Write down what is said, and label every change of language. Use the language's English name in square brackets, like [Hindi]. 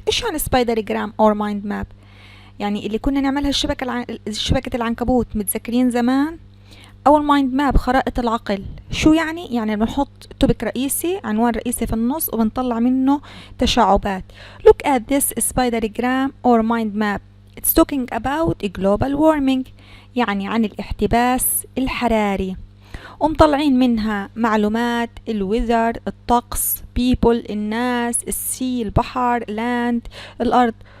[Arabic] ايش يعني [English] spidergram or mind map؟ [Arabic] يعني اللي كنا نعملها شبكة العنكبوت، متذكرين زمان؟ أو المايند ماب خرائط العقل. شو يعني؟ يعني بنحط توبك رئيسي، عنوان رئيسي في النص، وبنطلع منه تشعبات. [English] Look at this spidergram or mind map. It's talking about global warming، [Arabic] يعني عن الاحتباس الحراري. ومطلعين منها معلومات الويذر، الطقس، people الناس، السي البحر، land الأرض.